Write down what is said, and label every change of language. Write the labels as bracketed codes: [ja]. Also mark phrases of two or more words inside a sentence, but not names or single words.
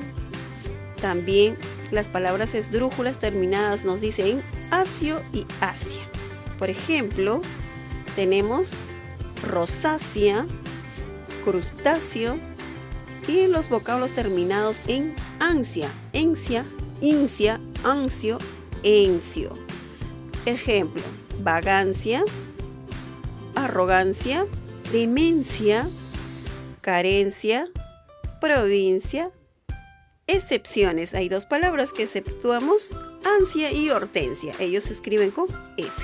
[es] También las palabras esdrújulas terminadas nos dicen asio y asia. Por ejemplo, tenemos rosácea, crustáceo y los vocablos terminados en ansia, encia, incia, ansio, encio. Ejemplo, vagancia, arrogancia, demencia, carencia, provincia, excepciones. Hay dos palabras que exceptuamos, ansia y hortensia. Ellos se escriben con S.